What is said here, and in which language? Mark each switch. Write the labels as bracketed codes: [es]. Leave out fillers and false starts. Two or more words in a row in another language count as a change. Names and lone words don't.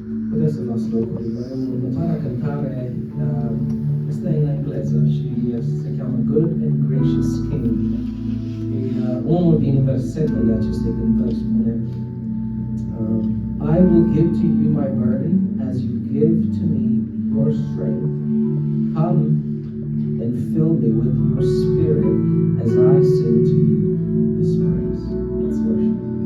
[it] Adesso il nostro vorremmo iniziare a cantare questa è in inglese, si chiama Good and Gracious King. [ro] E unul din versetele acestei cântări spune [en] I will give to you my burden as you give to me your strength. Come and fill me with your spirit as I sing to you this praise. Let's worship.